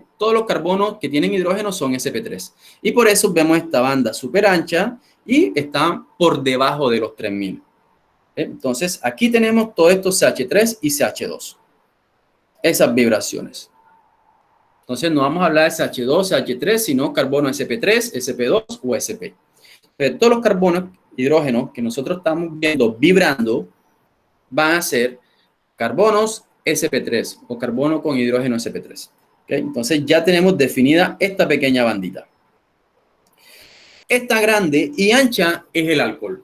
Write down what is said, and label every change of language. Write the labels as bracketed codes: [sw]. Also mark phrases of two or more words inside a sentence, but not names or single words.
[es] Todos los carbonos que tienen hidrógeno son sp3. Y por eso vemos esta banda súper ancha y están por debajo de los 3000. Entonces, aquí tenemos todo esto CH3 y CH2. Esas vibraciones. Entonces, no vamos a hablar de CH2, CH3, sino carbono sp3, sp2 o sp. Pero todos los carbonos, hidrógenos que nosotros estamos viendo vibrando, van a ser carbonos sp3 o carbono con hidrógeno sp3. ¿Okay? Entonces ya tenemos definida esta pequeña bandita. Esta grande y ancha es el alcohol.